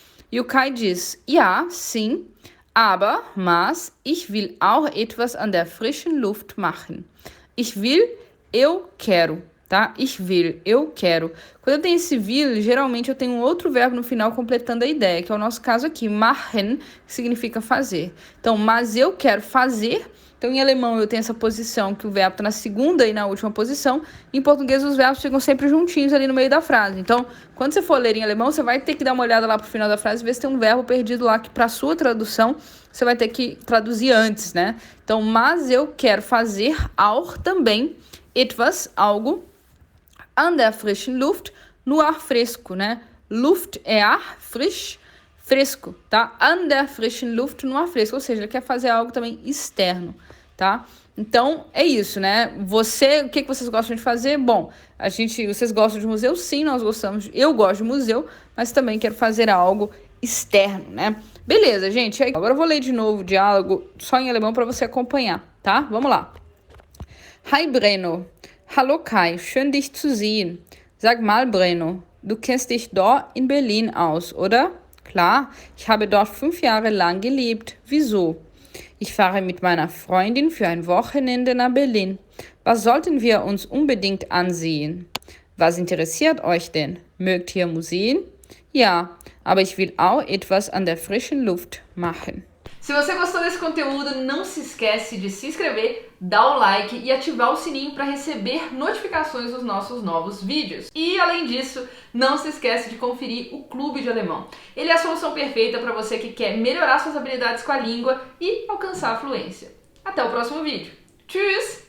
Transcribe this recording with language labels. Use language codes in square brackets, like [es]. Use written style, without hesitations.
[pt] E o Kai diz, [de] ja, sim, aber, mas, ich will auch etwas an der frischen Luft machen. Ich will, [pt] eu quero, tá? Ich will, eu quero. Quando eu tenho esse will, geralmente eu tenho um outro verbo no final completando a ideia, que é o nosso caso aqui, machen, que significa fazer. Então, mas eu quero fazer. Então, em alemão, eu tenho essa posição que o verbo está na segunda e na última posição. Em português, os verbos ficam sempre juntinhos ali no meio da frase. Então, quando você for ler em alemão, você vai ter que dar uma olhada lá pro final da frase e ver se tem um verbo perdido lá que, para sua tradução, você vai ter que traduzir antes, né? Então, mas eu quero fazer auch também, etwas, algo, [de] an der frischen Luft, [pt] no ar fresco, né? Luft é ar, frisch, fresco, tá? [de] An der frischen Luft, [pt] no ar fresco, ou seja, ele quer fazer algo também externo, tá? Então, é isso, né? O que vocês gostam de fazer? Bom, vocês gostam de museu? Sim, nós gostamos. Eu gosto de museu, mas também quero fazer algo externo, né? Beleza, gente. Agora eu vou ler de novo o diálogo só em alemão para você acompanhar, tá? Vamos lá. Hi, Breno. Hallo, Kai. [de] Schön, dich zu sehen. Sag mal, Breno, du kennst dich dort in Berlin aus, oder? Klar, ich habe dort 5 Jahre lang gelebt. Wieso? Ich fahre mit meiner Freundin für ein Wochenende nach Berlin. Was sollten wir uns unbedingt ansehen? Was interessiert euch denn? Mögt ihr Museen? Ja, aber ich will auch etwas an der frischen Luft machen. [pt] Se você gostou desse conteúdo, não se esquece de se inscrever, dar o like e ativar o sininho para receber notificações dos nossos novos vídeos. E além disso, não se esquece de conferir o Clube de Alemão. Ele é a solução perfeita para você que quer melhorar suas habilidades com a língua e alcançar a fluência. Até o próximo vídeo. Tschüss!